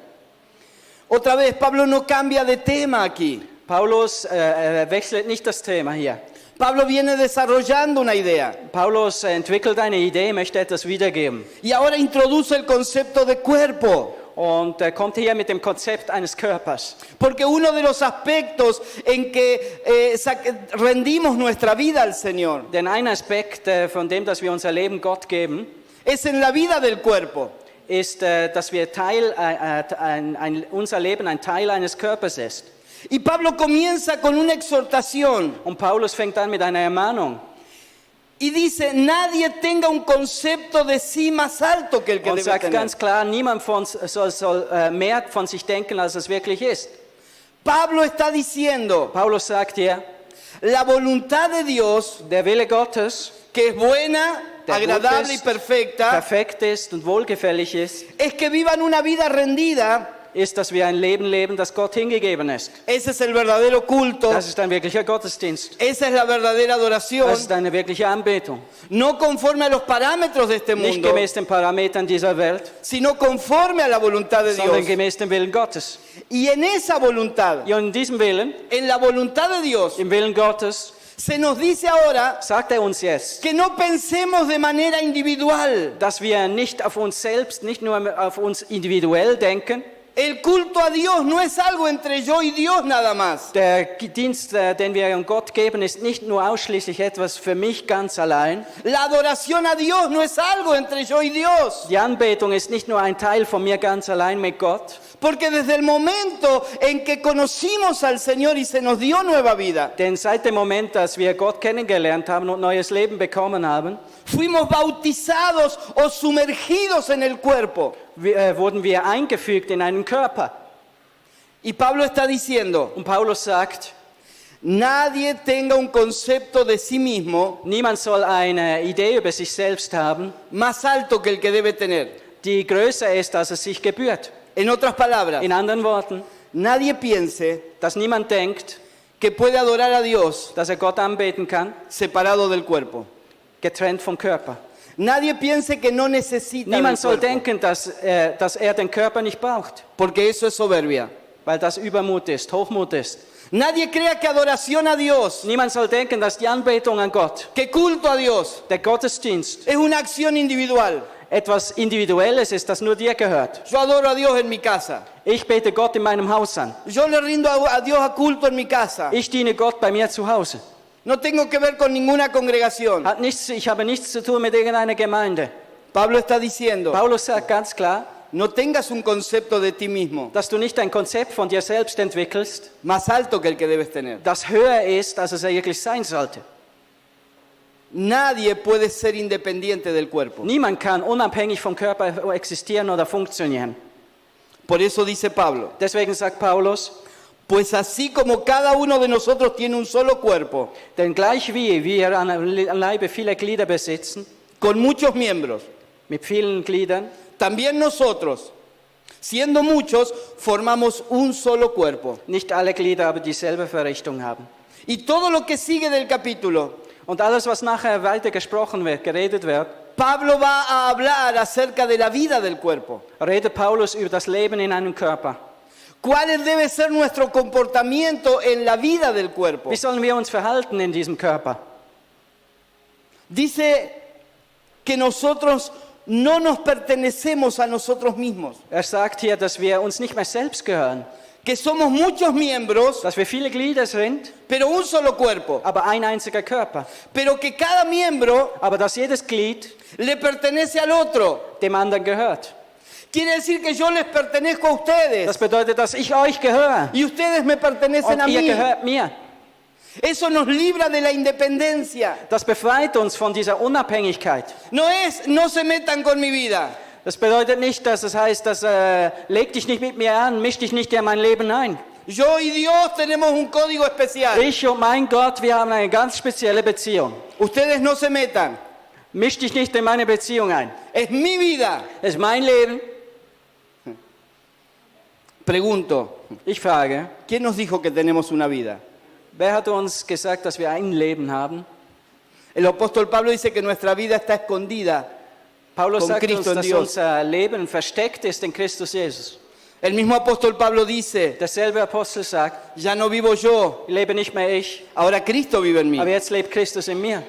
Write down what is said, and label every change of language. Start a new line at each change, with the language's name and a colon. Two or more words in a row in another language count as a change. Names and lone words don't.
Spanish: Otra vez, Pablo no cambia de tema aquí.
German: Paulus wechselt nicht das Thema hier.
Spanish: Pablo viene desarrollando una idea
German: Paulus entwickelt eine Idee, möchte etwas wiedergeben.
Spanish: y ahora introduce el concepto de cuerpo.
German: Und er kommt hier mit dem Konzept eines Körpers.
Spanish: Porque uno de los aspectos en que rendimos nuestra vida al Señor
German: Denn ein Aspekt von dem, dass wir unser Leben Gott geben,
Spanish: es en la vida del cuerpo.
German: ist, dass wir unser Leben ein Teil eines Körpers ist.
Spanish: Y Pablo comienza con una exhortación
German: Und Paulus fängt an mit einer Ermahnung
Spanish: y dice, nadie tenga un concepto de sí más alto que el que
German: und
Spanish: debe
German: sagt
Spanish: tener.
German: ganz klar, niemand von uns soll mehr von sich denken, als es wirklich ist.
Spanish: Pablo está diciendo,
German: Paulus sagt hier,
Spanish: la voluntad de Dios,
German: der Wille Gottes,
Spanish: que es buena,
German: der
Spanish: agradable
German: gut
Spanish: y
German: ist,
Spanish: perfecta,
German: perfekt ist und wohlgefällig ist,
Spanish: es que vivan una vida rendida.
German: ist, dass wir ein Leben leben, das Gott hingegeben ist.
Spanish: Ese es el verdadero culto,
German: Das ist ein wirklicher Gottesdienst.
Spanish: esa es la verdadera adoración,
German: Das ist eine wirkliche Anbetung.
Spanish: no conforme a los parámetros de este
German: Nicht
Spanish: mundo,
German: gemäß den Parametern dieser Welt,
Spanish: sino conforme a la voluntad de
German: sondern
Spanish: Dios.
German: gemäß dem Willen Gottes.
Spanish: Y en esa voluntad,
German: Und in diesem Willen,
Spanish: en la voluntad de Dios,
German: im Willen Gottes,
Spanish: se nos dice ahora
German: sagt er uns jetzt,
Spanish: que no pensemos de manera individual.
German: dass wir nicht auf uns selbst, nicht nur auf uns individuell denken.
Spanish: El culto a Dios no es algo entre yo y Dios nada más.
German: Der Dienst, den wir an Gott geben, ist nicht nur ausschließlich etwas für mich ganz allein.
Spanish: La adoración a Dios no es algo entre yo y Dios.
German: Die Anbetung ist nicht nur ein Teil von mir ganz allein mit Gott.
Spanish: Porque desde el momento en que conocimos al Señor y se nos dio nueva vida,
German: Denn seit dem Moment, dass wir Gott kennengelernt haben und neues Leben bekommen haben,
Spanish: fuimos bautizados o sumergidos en el cuerpo.
German: wurden wir eingefügt in einen Körper.
Spanish: Y Pablo está diciendo,
German: Und Paulus sagt,
Spanish: nadie tenga un concepto de sí mismo
German: niemand soll eine Idee über sich selbst haben,
Spanish: más alto que el que debe tener.
German: die größer ist, als es sich gebührt.
Spanish: En otras palabras,
German: In anderen Worten,
Spanish: nadie piense
German: dass niemand denkt,
Spanish: que puede adorar a Dios
German: dass er Gott anbeten kann,
Spanish: separado del cuerpo.
German: getrennt vom Körper.
Spanish: Nadie piense que no necesita del
German: Niemand soll
Spanish: cuerpo,
German: denken, dass er den Körper nicht braucht,
Spanish: porque eso es soberbia.
German: weil das Übermut ist, Hochmut ist.
Spanish: Nadie crea que adoración a Dios,
German: Niemand soll denken, dass die Anbetung an Gott,
Spanish: que culto a Dios,
German: der Gottesdienst,
Spanish: es una acción individual.
German: etwas Individuelles ist, das nur dir gehört.
Spanish: Yo adoro a Dios en mi casa.
German: Ich bete Gott in meinem Haus an.
Spanish: Yo le rindo a Dios a culto en mi casa.
German: Ich diene Gott bei mir zu Hause.
Spanish: No tengo que ver con ninguna congregación.
German: Ich habe nichts zu tun mit irgendeiner Gemeinde.
Spanish: Pablo está diciendo,
German: Paulus sagt ganz klar,
Spanish: no tengas un concepto de ti mismo
German: dass du nicht ein Konzept von dir selbst entwickelst,
Spanish: más alto que el que debes tener.
German: das höher ist, als es wirklich sein sollte.
Spanish: Nadie puede ser independiente del cuerpo.
German: Niemand kann unabhängig vom Körper existieren oder funktionieren.
Spanish: Por eso dice Pablo,
German: Deswegen sagt Paulus,
Spanish: pues así como cada uno de nosotros tiene un solo cuerpo,
German: denn gleich wie wir an Leibe viele Glieder besitzen,
Spanish: con muchos miembros,
German: mit vielen Gliedern,
Spanish: también nosotros, siendo muchos, formamos un solo cuerpo.
German: nicht alle Glieder aber dieselbe Verrichtung haben.
Spanish: Y todo lo que sigue del capítulo,
German: Und alles, was nachher weiter gesprochen wird, geredet wird,
Spanish: Pablo va a hablar acerca de la vida del cuerpo.
German: redet Paulus über das Leben in einem Körper.
Spanish: ¿Cuál debe ser nuestro comportamiento en la vida del cuerpo?
German: Wie sollen wir uns verhalten in diesem Körper?
Spanish: Dice que nosotros no nos pertenecemos a nosotros mismos,
German: Er sagt hier, dass wir uns nicht mehr selbst gehören,
Spanish: que somos muchos miembros,
German: dass wir viele Glieder sind,
Spanish: pero un solo cuerpo,
German: aber ein einziger Körper.
Spanish: pero que cada miembro
German: Aber dass jedes Glied
Spanish: le pertenece al otro.
German: dem anderen gehört.
Spanish: Quiere decir que yo les pertenezco a ustedes
German: Das bedeutet, dass ich euch gehöre
Spanish: y ustedes me pertenecen
German: und
Spanish: a
German: ihr
Spanish: mí.
German: gehört mir.
Spanish: Eso nos libra de la independencia.
German: Das befreit uns von dieser Unabhängigkeit.
Spanish: No se metan con mi vida.
German: Das bedeutet nicht, dass es heißt, dass leg dich nicht mit mir an, misch dich nicht in mein Leben ein.
Spanish: Yo y Dios tenemos un código especial.
German: Ich und mein Gott, wir haben eine ganz spezielle Beziehung.
Spanish: Ustedes no se metan.
German: Misch dich nicht in meine Beziehung ein.
Spanish: Es mi vida.
German: Es ist mein Leben.
Spanish: Pregunto,
German: Ich frage,
Spanish: ¿quién nos dijo que tenemos una vida?
German: wer hat uns gesagt, dass wir ein Leben haben?
Spanish: El apóstol Pablo dice que nuestra vida está escondida
German: Paulus
Spanish: con
German: sagt uns,
Spanish: Cristo en
German: dass
Spanish: Dios.
German: unser Leben versteckt ist in Christus Jesus.
Spanish: El mismo apóstol Pablo dice,
German: Derselbe Apostel sagt,
Spanish: ya no vivo yo,
German: lebe nicht mehr ich,
Spanish: ahora Cristo vive en mí.
German: aber jetzt lebt Christus in mir.